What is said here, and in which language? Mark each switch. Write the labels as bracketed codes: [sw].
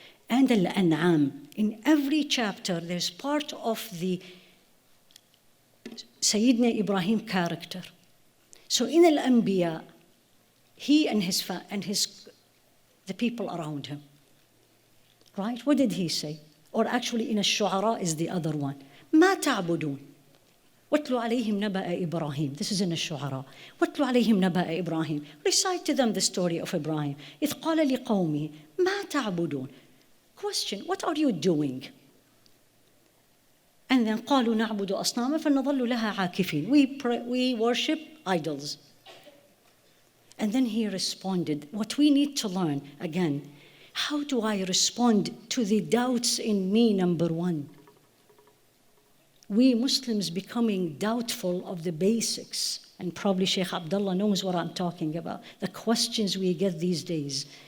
[en] And Al-An'am. In every chapter, there's part of the Sayyidina Ibrahim character. So in Al-Anbiya, he and the people around him. Right? What did he say? Or actually in Ash-Shu'ara is the other one. [ar] ما تعبدون واتلو عليهم نبأ إبراهيم. [en] This is in Ash-Shu'ara. [ar] واتلو عليهم نبأ إبراهيم. [en] Recite to them the story of Ibrahim. [ar] إذ قال لقومه ما تعبدون. [en] Question, what are you doing? And then [ar] قالوا نعبد أصناما فنظل لها عاكفين. [en] We worship idols. And then he responded, what we need to learn, again, how do I respond to the doubts in me, number one? We Muslims becoming doubtful of the basics, and probably Sheikh Abdullah knows what I'm talking about, the questions we get these days.